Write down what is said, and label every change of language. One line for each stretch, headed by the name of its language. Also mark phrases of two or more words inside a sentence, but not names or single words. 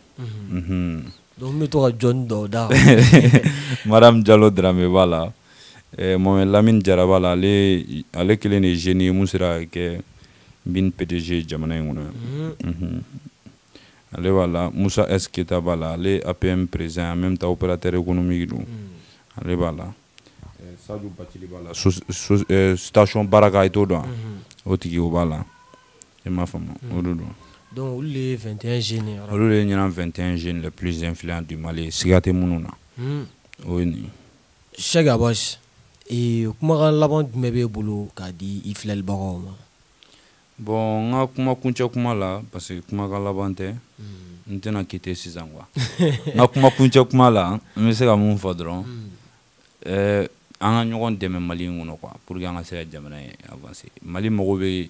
Bambara: donc n bɛ to ka jɔni dɔw da Madame Diallo Dramé b'a la Mohamed Lamine Jara b'a la ale kelen de ye jeune ye mun sera kɛ bin PDG jamana in kɔnɔ ale b'a la Musa S Keita b'a la ale APM président
French: en même temps opérateur économique
Bambara: don ale b'a la Sadou Bathily b'a la station Baraka i t'o dɔn o tigi o b'a la i m'a faamu o de don donc olu de ye 21 jeunes olu de ye ɲinan
French: 21 jeunes les plus influents du Mali
Bambara: siga tɛ minnu na o ye nin Cheikh Abass kumakan laban jumɛn b'e bolo k'a di i filɛlibagaw ma bon n ka kuma kuncɛ kuma la
French: parce que
Bambara: kumakan laban tɛ n tɛna kite sisan quoi n ka kuma kuncɛ kuma la n bɛ se ka mun fɔ dɔrɔn an ka ɲɔgɔn dɛmɛ Mali in kɔnɔ quoi
French: pour que
Bambara: an ka se ka jamana in avancer Mali mago bɛ